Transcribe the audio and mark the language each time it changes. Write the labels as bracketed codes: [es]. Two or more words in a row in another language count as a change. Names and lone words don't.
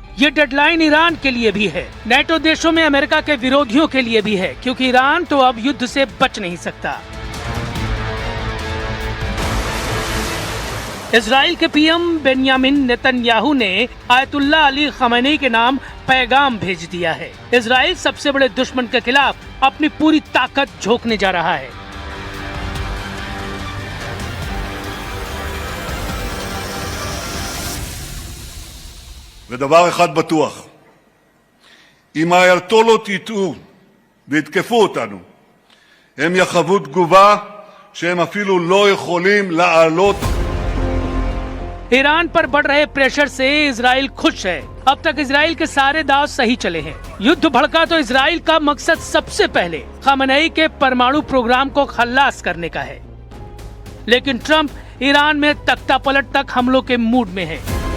[hi] ये डेडलाइन ईरान के लिए भी है, नेटो देशों में अमेरिका के विरोधियों के लिए भी है, क्योंकि ईरान तो अब युद्ध से बच नहीं सकता। इजराइल के पीएम बेंयामिन नेतन्याहू ने आयतुल्लाह अली खamenei के नाम पैगाम भेज दिया है। इजराइल सबसे बड़े दुश्मन के खिलाफ अपनी पूरी ताकत झोंकने जा रहा है। [he] ודבר אחד בטוח, אם האייתולות יטעו ויתקפו אותנו, הם יחוו תגובה שהם אפילו לא יכולים לעלות। [hi] ईरान पर बढ़ रहे प्रेशर से इजराइल खुश है। अब तक इजराइल के सारे दांव सही चले हैं। युद्ध भड़का तो इजराइल का मकसद सबसे पहले खamenei के परमाणु प्रोग्राम को खल्लास करने का है। लेकिन ट्रंप ईरान में तख्तापलट तक हमलों के मूड में है।